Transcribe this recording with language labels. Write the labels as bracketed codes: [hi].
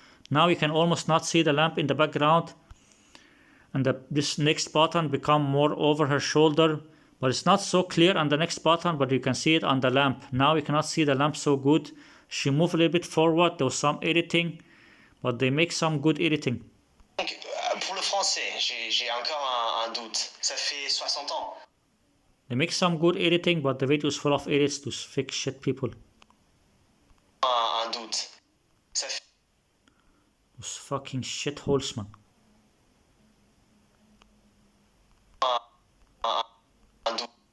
[en] Now you can almost not see the lamp in the background. And this next button become more over her shoulder. But it's not so clear on the next button, but you can see it on the lamp. Now you cannot see the lamp so good. She moved a little bit forward. There was some editing, but they make some good editing. [fr] Donc, pour le français, j'ai encore un doute. Ça fait 60 ans. [en] They make some good editing, but the video is full of edits to fix shit people. [fr] Un doute. Ça fait... [en] Those fucking shitholes, man. [fr] Un doute.